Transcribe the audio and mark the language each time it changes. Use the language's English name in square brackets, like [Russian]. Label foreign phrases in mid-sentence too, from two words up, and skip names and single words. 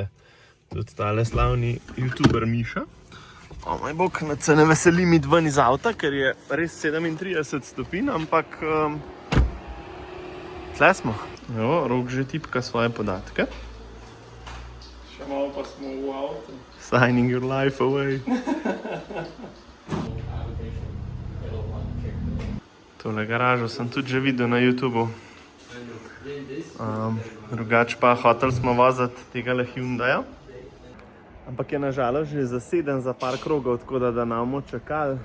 [Slovenian] Tudi tale slavni youtuber Miša. O moj bog, se ne veselim iti ven iz avta, ker je res 37 stopinj, ampak tle smo. Evo, Rok že tipka svoje podatke. Še malo pa smo v avtu. [English] Signing your life away. [Slovenian] Tole garažo sem tudi že videl na YouTubu. Drugač pa hoteli smo voziti tegale Hyundaija. Ampak je nažalost že zaseden za par krogov, tako da nam bomo čakali.